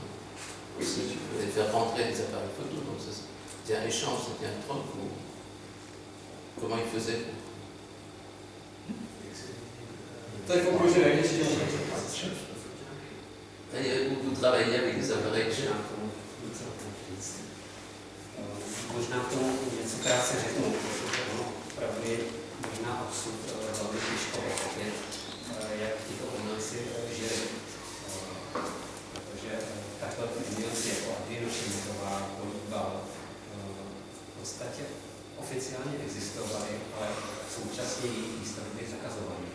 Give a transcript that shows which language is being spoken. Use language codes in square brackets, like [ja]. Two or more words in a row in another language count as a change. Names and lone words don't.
[fr] Aussi, tu pouvais faire rentrer des appareils photo, donc c'était un échange, c'était un troc. Comment ils faisaient? Ça, il faut poser la question. Vous travaillez avec des appareils [cs] Možná k tomu něco krátce řeknu, opravdu je možná absurd velmi těžko pochopit, jak tyto umělci žili. Protože takhle umělci jako Adriano Šimitová, Kolíbal v podstatě oficiálně existovaly, ale současně jejich výstavy byly zakazovány.